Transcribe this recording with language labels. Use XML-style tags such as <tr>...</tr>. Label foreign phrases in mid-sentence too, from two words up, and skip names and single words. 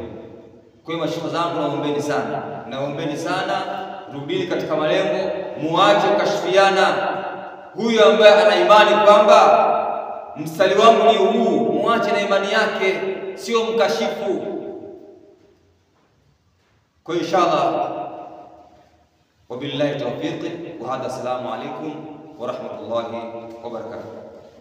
<sw>Kwa hiyo mashehe zangu, naombeni sana, rudini katika malengo, muache kukashifiana. Huyu ambaye ana imani kwamba mstari wangu ni huu, muache na imani yake, sio mkashifu.</sw> <ar>Kwa إن شاء الله، وبالله التوفيق والهدى. السلام عليكم ورحمة الله وبركاته.</ar>